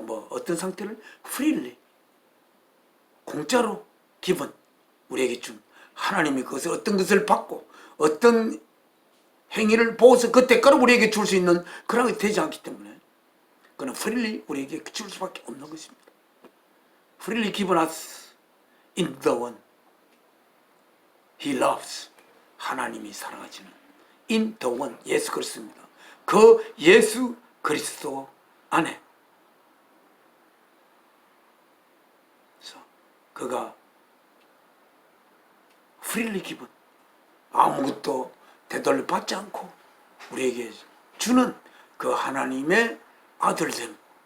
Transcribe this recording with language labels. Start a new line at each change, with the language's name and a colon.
Korean: 뭐 어떤 상태를 freely, 공짜로 given, 우리에게 준, 하나님이 그것을 어떤 것을 받고 어떤 행위를 보고서 그 대가로 우리에게 줄 수 있는 그런 것이 되지 않기 때문에 그는 freely 우리에게 줄 수밖에 없는 것입니다.
English: freely given us in the one he loves,
Korean: 하나님이 사랑하시는
English: in the one,
Korean: 예수 그리스도입니다. 그 예수 그리스도 안에, 그래서 그가
English: freely given,
Korean: 아무것도 되돌려 받지 않고 우리에게 주는 그 하나님의 아들됨.